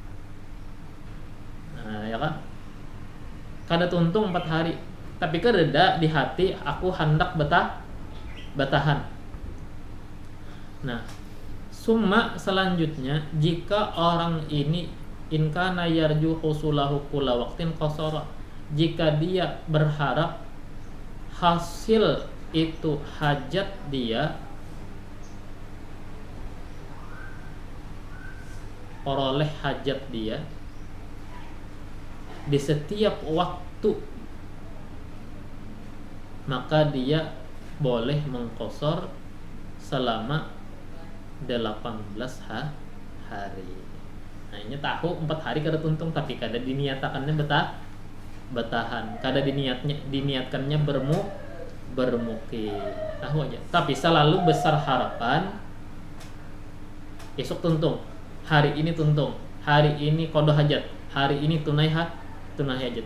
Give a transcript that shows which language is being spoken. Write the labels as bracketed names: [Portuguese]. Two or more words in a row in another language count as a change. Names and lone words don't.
[Banjar] Nah, ya kan? Kada tuntung 4 hari. Tapi kereda di hati aku hendak bertahan. Nah, summa selanjutnya, jika orang ini [Arabic] إن كان يرجو حصوله كل وقت قصر, [Banjar] jika dia berharap hasil itu hajat dia peroleh hajat dia di setiap waktu, maka dia boleh mengqasar selama 18 hari. Nah, ini tahu 4 hari kada tuntung, tapi kada diniatakannya bertahan, kada diniatkannya bermukim. Tahu aja. Tapi selalu besar harapan esok tuntung, hari ini tuntung, hari ini qada hajat, hari ini tunai hajat.